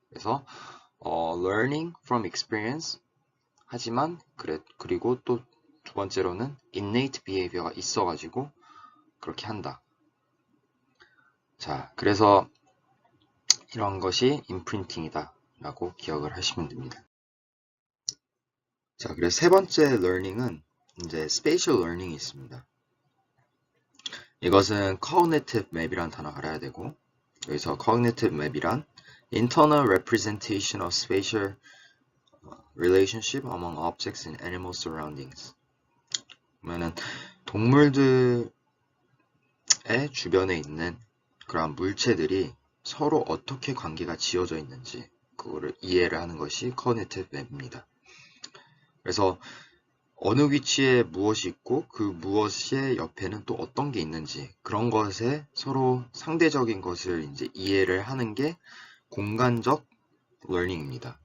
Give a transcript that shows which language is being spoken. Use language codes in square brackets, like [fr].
[ko] 그래서 learning from experience 하지만 그리고 또 두 번째로는 innate behavior가 있어가지고 그렇게 한다. 자, 그래서 이런 것이 임프린팅이다 라고 기억을 하시면 됩니다. 자, 그래서 세 번째 learning은 이제 spatial learning이 있습니다. 이것은 cognitive map이라는 단어 알아야 되고, 여기서 cognitive map이란 [en] internal representation of spatial relationship among objects in animal surroundings. [ko] 그러면은 동물들의 주변에 있는 그런 물체들이 서로 어떻게 관계가 지어져 있는지 그거를 이해를 하는 것이 cognitive map입니다. 그래서 어느 위치에 무엇이 있고 그 무엇의 옆에는 또 어떤 게 있는지 그런 것에 서로 상대적인 것을 이제 이해를 하는 게 공간적 learning입니다.